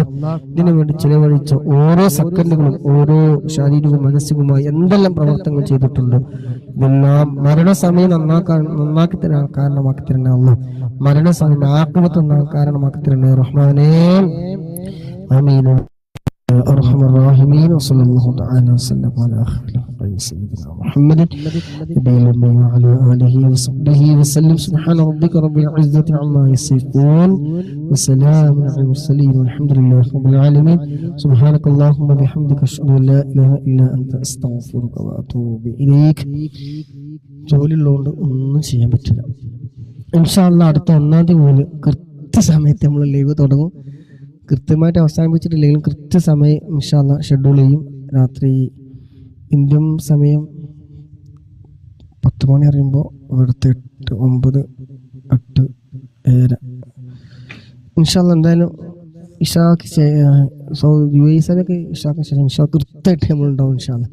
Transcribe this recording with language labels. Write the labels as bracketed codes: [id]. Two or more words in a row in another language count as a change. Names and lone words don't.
[ml] ഇതിനു വേണ്ടി ചിലവഴിച്ച ഓരോ സെക്കൻഡുകളും ഓരോ ശാരീരികവും മാനസികവുമായി എന്തെല്ലാം പ്രവർത്തനങ്ങൾ ചെയ്തിട്ടുണ്ട്, ഇതെല്ലാം മരണസമയം നന്നാക്കി തരാൻ കാരണമാക്കി തരണേ അല്ലാഹ്. മരണസമയം ആഖിബത്ത് കാരണമാക്കി തരണേ റഹ്മാനേ. ആമീൻ. [ar] أرحم الراحمين. وصلى الله تعالى وسلم على خير سيدنا محمد وعلى آله وصحبه وسلم. سبحان ربك رب العزة عما يصفون وسلام على المرسلين والحمد لله رب العالمين. سبحانك اللهم وبحمدك أشهد أن لا إله إلا أنت أستغفرك وأتوب إليك. [ml] ജോലിയുള്ളതുകൊണ്ട് ഒന്നും ചെയ്യാൻ പറ്റില്ല. [ar] إن شاء الله [ml] അടുത്ത 1-ാം തീയതി മുതൽ കൃത്യസമയത്ത് നമ്മൾ ലൈവ് തുടങ്ങും. കൃത്യമായിട്ട് അവസാനിപ്പിച്ചിട്ടില്ലെങ്കിലും കൃത്യസമയം [ar] إن شاء الله [ml] ഷെഡ്യൂൾ ചെയ്യും. രാത്രി ഇന്ത്യൻ സമയം 10 മണി അറിയുമ്പോൾ ഇവിടുത്തെ 8, 9, 8, 7 [ar] إن شاء الله [ml] എന്തായാലും ഇഷാക്ക് UAE-യിലൊക്കെ ഇഷാക്ക് ശേഷം ഇൻഷാ കൃത്യമായിട്ട് നമ്മളുണ്ടാവും [ar] إن شاء الله.